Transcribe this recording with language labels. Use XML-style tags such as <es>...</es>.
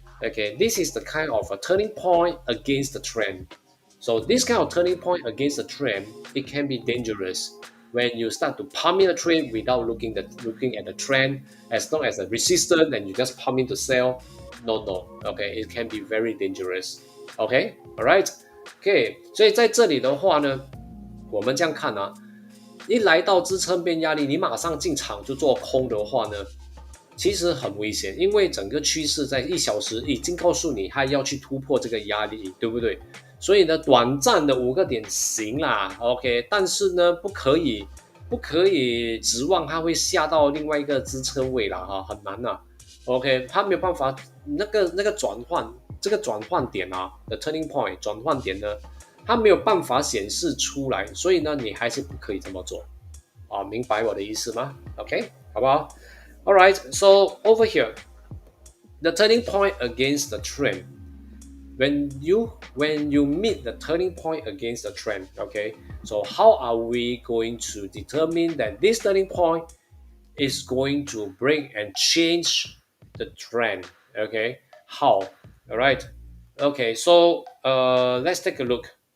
<en>Okay, this is the kind of a turning point against the trend. So this kind of turning point against the trend, it can be dangerous when you start to pump in a trade without looking at the trend. As long as a resistance and you just pump in to sell, no, okay, it can be very dangerous.</en> <zh>Okay, alright, okay， 所以在这里的话呢，我们这样看啊，一来到支撑变压力，你马上进场就做空的话呢，其实很危险，因为整个趋势在1小时已经告诉你它要去突破这个压力，对不对？所以呢，短暂的5个点行啦 ，OK， 但是呢，不可以指望它会下到另外一个支撑位啦，哈，很难啊 ，OK， 它没有办法，那个转换，这个转换点啊的 turning point 转换点呢，它没有办法显示出来，所以呢，你还是不可以这么做啊，明白我的意思吗 ？OK， 好不好 ？</zh> <en>All right, so over here, the turning point against the trend. When you meet the turning point against the trend, okay, so how are we going to determine that this turning point is going to break and change the trend? Okay, how? All right, okay, so let's take a look.</en>